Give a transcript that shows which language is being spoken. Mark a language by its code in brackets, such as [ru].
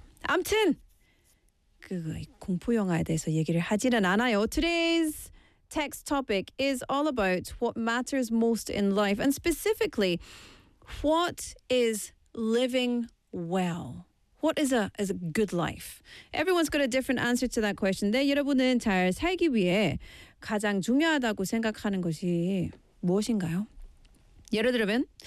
[ko] 아무튼, 공포 영화에 대해서 얘기를 하지는 않아요. [en] Today's text topic is all about what matters most in life, and specifically, what is living well? What is a good life? Everyone's got a different answer to that question. [ko] 네, 여러분은 잘 살기 위해 가장 중요하다고 생각하는 것이 무엇인가요? 예를 들면,